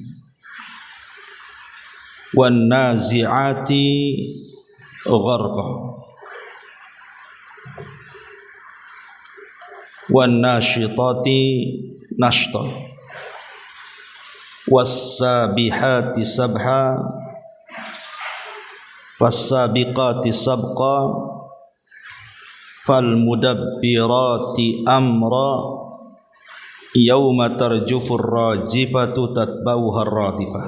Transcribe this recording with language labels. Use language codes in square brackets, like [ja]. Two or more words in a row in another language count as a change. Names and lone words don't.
[ar] والنازعات غرقا. والناشطات نشطا. والسابحات سبحا. والسابقات سبقا. فالمدبرات أمرا. يوم ترجف الراجفة تتبعها الرادفة.